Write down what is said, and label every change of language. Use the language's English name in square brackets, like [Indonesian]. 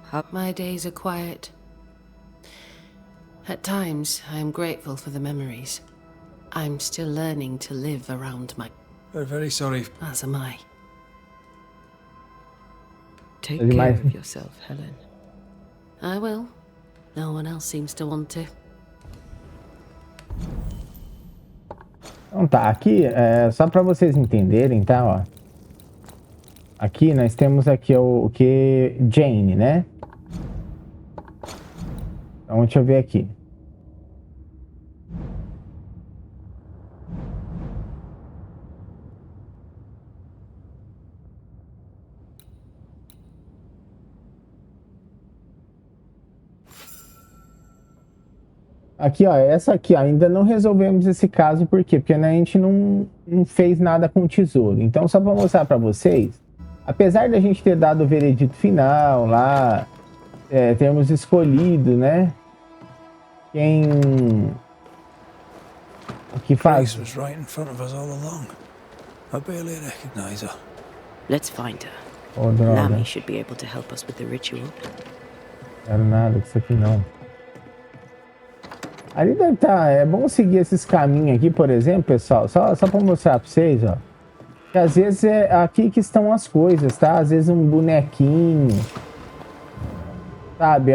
[English] My days are quiet. At times, I am grateful for the memories. I'm still learning to live around my... We're very sorry. As am I. Take As am care I. of yourself, Helen. I will. No one else seems to want to. [Portuguese] Então tá, aqui, só para vocês entenderem, tá, ó. Aqui nós temos aqui o que Jane, né? Então, deixa eu ver aqui. Aqui, ó, essa aqui, ó, ainda não resolvemos esse caso, por quê? Porque né, a gente não fez nada com o tesouro. Então, só para mostrar para vocês, apesar da gente ter dado o veredito final lá, termos escolhido, né? Quem... O que faz... [English] Grace was right in front of us all along. I barely recognize her. Let's find her. [Portuguese] Oh, droga. [English] Lammy should be able to help us with the ritual. [Portuguese] Não quero nada disso aqui, não. Ali deve estar... É bom seguir esses caminhos aqui, por exemplo, pessoal. Só para mostrar para vocês, ó. Que às vezes é aqui que estão as coisas, tá? Às vezes um bonequinho. Sabe?